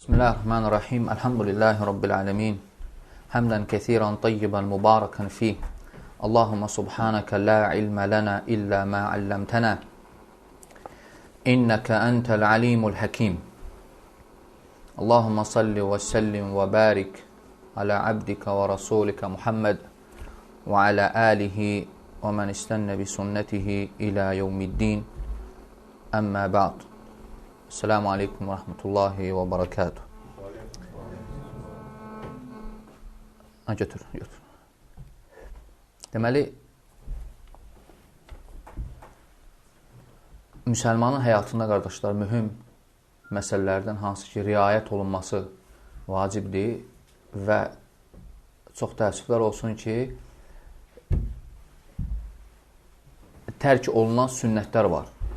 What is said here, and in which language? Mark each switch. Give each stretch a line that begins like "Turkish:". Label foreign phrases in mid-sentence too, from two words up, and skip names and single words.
Arabic: بسم الله الرحمن الرحيم الحمد لله رب العالمين حمدا كثيرا طيبا مباركا فيه. اللهم سبحانك لا علم لنا إلا ما علمتنا. إنك أنت العليم الحكيم. اللهم صل وسلم وبارك على عبدك ورسولك محمد وعلى آله ومن استن بسنته إلى يوم الدين. أما بعد. السلام عليكم ورحمة الله وبركاته.
Azerbaijani: Götür. Deməli, müsəlmanın həyatında, qardaşlar, mühüm məsələlərdən hansı ki, riayət olunması vacibdir və çox təəssüflər olsun ki, tərk olunan sünnətlər var.